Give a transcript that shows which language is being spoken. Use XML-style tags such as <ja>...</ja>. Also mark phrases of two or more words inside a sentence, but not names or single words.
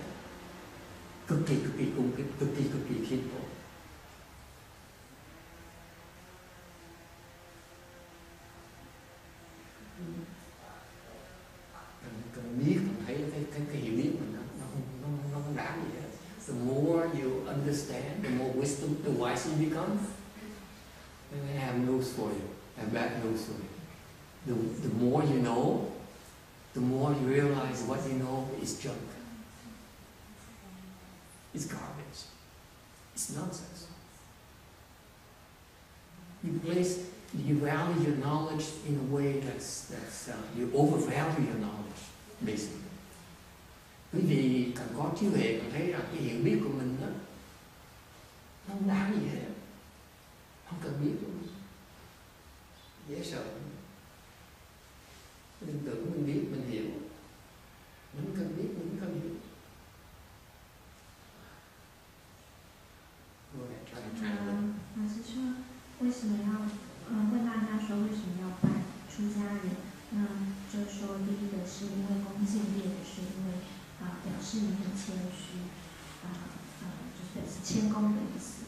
<vi>cực kỳ cung kính, cực kỳ khiêm tốn. Cần biết, cần thấy cái hiểu biết mình nó không đáng gì hết.</vi> <en>The more you understand, the more wisdom, the wiser you become. And I have news for you. I have bad news for you. The more you know, the more you realize what you know is junk. It's garbage. It's nonsense. You value your knowledge in a way that's you overvalue your knowledge, basically.</en> <vi>Bởi vì càng có trí huệ càng thấy rằng cái hiểu biết của mình đó, nó không đáng gì hết, không cần biết luôn, dễ sợ. Mình tưởng mình biết, mình hiểu, mình không cần biết, mình không cần hiểu.</vi> <zh>老师说，为什么要问大家说为什么要拜出家人？那就是说，第一个是因为恭敬，第二个是因为表示你很谦虚，就是表示谦恭的意思。</zh>